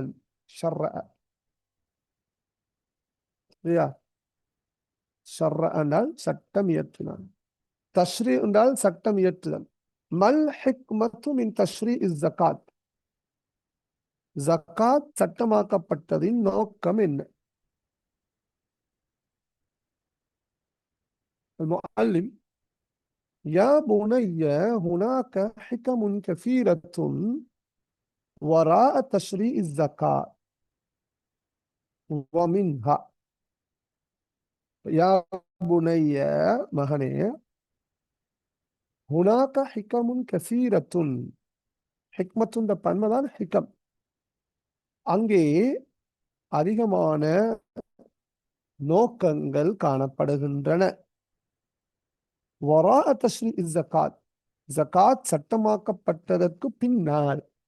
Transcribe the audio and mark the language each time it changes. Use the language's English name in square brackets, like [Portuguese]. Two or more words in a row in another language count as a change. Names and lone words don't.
[Tamil] ஷர்ர, இல்லையா? ஷர்ர என்றால் சட்டம் இயற்றினான். தஷ்ரீ என்றால் சட்டம் இயற்றுதல். [Arabic] ما الحكمة من تشريع الزكاة. [Tamil] ஜக்காத் சட்டமாக்கப்பட்டதின் நோக்கம் என்ன? [Arabic] المعلم يا بني هناك حكم كثيرة وراء تشريع الزكاة ومنها يا بني மகனே هناك حكم كثيرة. [Tamil] ஹிக்மத்துன்ற பன்மைதான் ஹிகம். அங்கே அதிகமான நோக்கங்கள் காணப்படுகின்றன. [Arabic] وراء تشريع الزكاة, [Tamil] ஜகாத் சட்டமாக்கப்பட்டதற்கு பின்னால்.